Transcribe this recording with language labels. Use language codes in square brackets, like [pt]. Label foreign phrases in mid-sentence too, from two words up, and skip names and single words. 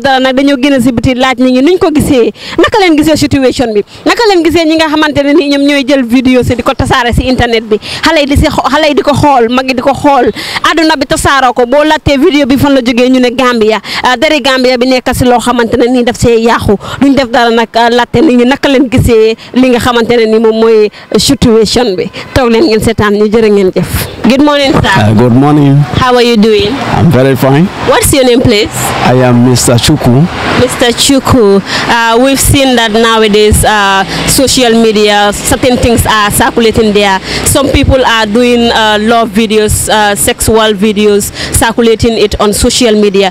[wo] dara nag dañoo génn si biti laaj nit ñi nuñ ko gisee naka leen gisee situation bi naka leen gisee ñi nga xamante ne ni ñoom ñooy jël vidéo si di ko tasaare si internet bi xale yi di ko xool mag yi di ko xool àdduna bi tasaaroo ko boo laajtee vidéo bi fan la jógee ñu ne Gambia dari Gambia bi nekk si loo xamante ne nii daf see yàqu duñ def dara nag laajte nit ñi naka leen gisee li nga xamante ne ni moom mooy situation bi toog leen ngeen seetaan ñu jërë ngeen jëf. [en] Good morning, sir. Good morning. How are you doing? I'm very fine. What's your name, please? I am Mr. Chuku. Mr. Chuku, we've seen that nowadays social media, certain things are circulating there. Some people are doing love videos, sexual videos, circulating it on social media.